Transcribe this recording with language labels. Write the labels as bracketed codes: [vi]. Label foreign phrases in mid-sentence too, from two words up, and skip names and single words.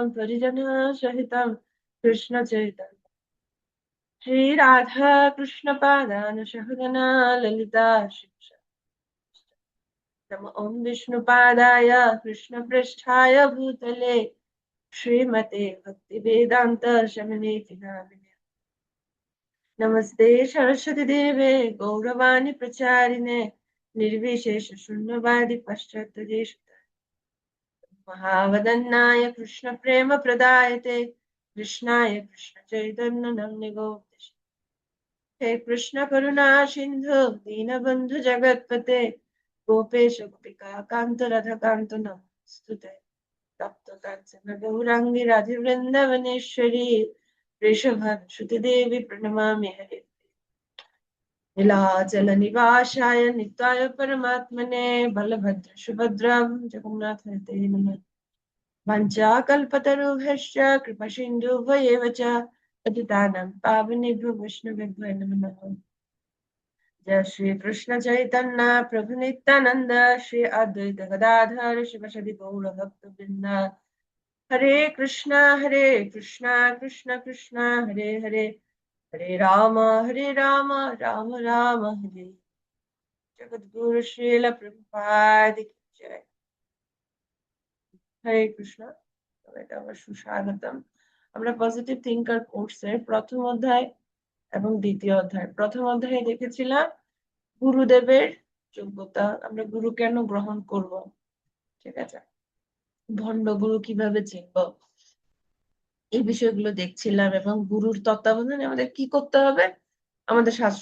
[sa] परिजनः सहितं कृष्ण चैतन्य श्री राधा कृष्ण पादान सहगना ललिता शिक्षा नमो ओम विष्णु पादाय कृष्ण पृष्ठाय भूतले श्रीमते भक्ति वेदांत शमनेति नामिने नमस्ते सरस्वती देवे गौरवाणी प्रचारिणे निर्विशेष शून्यवादी पाश्चात्य देश महावदन्नाय कृष्ण प्रेम प्रदायते कृष्णाय कृष्ण चैतन्य नमः गौर हे कृष्ण करुणा सिंधु दीनबंधु जगतपते गोपेश गोपिका कांत राधा कांत नमस्तुते तप्त कांचन गौरांगी राधे वृंदावनेश्वरी वृषभानुसुते देवी प्रणमामि हरे नीलाचल निवासाय नित्याय परमात्मने बलभद्र सुभद्रां जगन्नाथ नमः वञ्चाकल्पतरुभ्यश्च कृपासिन्धुभ्येव च पतितानां पावनेभ्यो वैष्णवेभ्यो नमो नमः जय श्री कृष्ण चैतन्य प्रभु नित्यानंद श्री अद्वैत गदाधर शिवसदि गौर भक्त वृंद हरे कृष्णा कृष्ण कृष्ण हरे हरे हरे राम राम राम हरे [hi] जगत गुरु श्रील प्रभुपाद की जय [sa] हरे कृष्ण [bn] সবাইকে আবার সুস্বাগতম আমরা [en] positive thinker [bn] কোর্সের প্রথম অধ্যায় এবং দ্বিতীয় অধ্যায় প্রথম অধ্যায়ে দেখেছিলাম গুরুদেবের যোগ্যতা আমরা গুরু কেন গ্রহণ করব ঠিক আছে ভণ্ড গুরু কিভাবে চিনব এই বিষয়গুলো দেখছিলাম এবং গুরুর তত্ত্বাবধানে আমাদের কি করতে হবে আমাদের শাস্ত্র